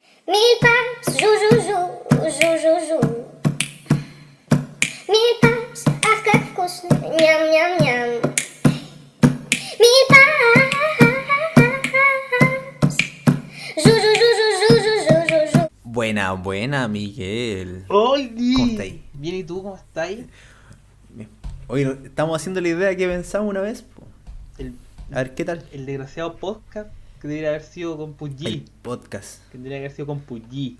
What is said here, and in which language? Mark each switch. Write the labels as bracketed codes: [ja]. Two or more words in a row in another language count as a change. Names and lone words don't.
[ru] Milpaps, жу-жу-жу, жу-жу-жу. Milpaps, ах, как вкусно, ням-ням-ням. Milpaps, жу-жу-жу-жу-жу-жу-жу-жу. [es] Buena, Miguel. ¡Hola! ¿Cómo estáis? Bien, ¿y tú cómo estás? Oye, estamos haciendo la idea que pensamos una vez, po. El, A ver, ¿qué tal? el desgraciado podcast que debería haber sido con El Puggy. podcast. Que debería haber sido con Puggy.